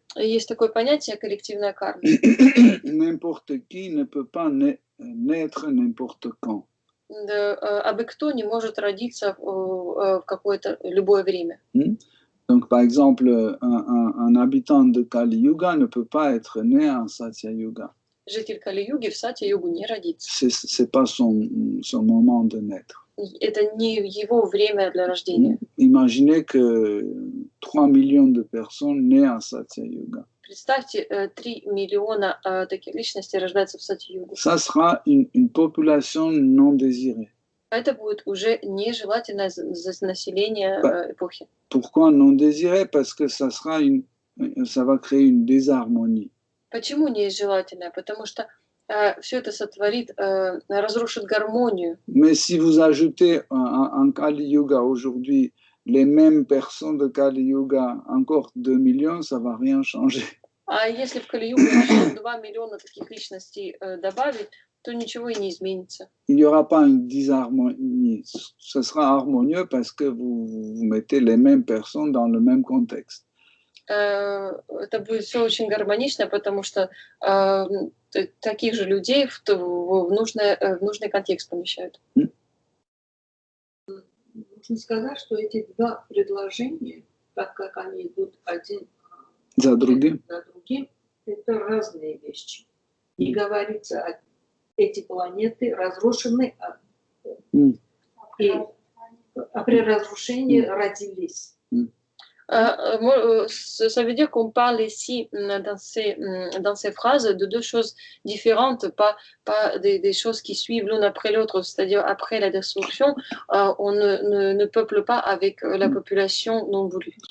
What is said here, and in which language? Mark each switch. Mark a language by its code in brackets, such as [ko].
[ru] Есть такое понятие коллективная карма. [fr] N'importe qui ne peut pas naître n'importe quand. [ru] Абы кто не может родиться в какое-то любое время. [fr] Donc, par exemple, un habitant de Kali Yuga ne peut pas être né en Satya Yuga. [ru] Житель Кали-юги в Сатья-югу не родится. [fr] C'est pas son moment de naître. [ru] Это не его время для рождения. [fr] Imaginez que 3 millions de personnes nées en Satya Yuga. [ru] Представьте, 3 миллиона таких личностей рождаются в Сатья-югу. [fr] Ça sera une population non désirée. [ru] Это будет уже нежелательное население эпохи. [fr] Pourquoi non désirée? Parce que ça va créer une désharmonie. [ru] Почему нежелательное? Потому что все это сотворит, разрушит гармонию. [fr] Mais si vous ajoutez en Kali Yuga aujourd'hui les mêmes personnes de Kali Yuga, encore 2 millions, ça va rien changer. [ru] А если в Кали-югу 2 миллиона таких личностей добавить, то ничего и не изменится. [fr] Il n'y aura pas une disharmonie. Ce sera harmonieux parce que vous mettez les mêmes personnes dans le même contexte. [ru] Это будет все очень гармонично, потому что таких же людей в нужный контекст помещают. очень сказать, что эти два предложения, так как они идут один За другим. за другим, это разные вещи. И говорится, эти планеты разрушены, а при разрушении родились. [fr] Ça veut dire qu'on parle ici dans ces phrases de deux choses différentes, pas des choses qui suivent l'une après l'autre, c'est-à-dire après la destruction, on ne peuple pas avec la population non voulue.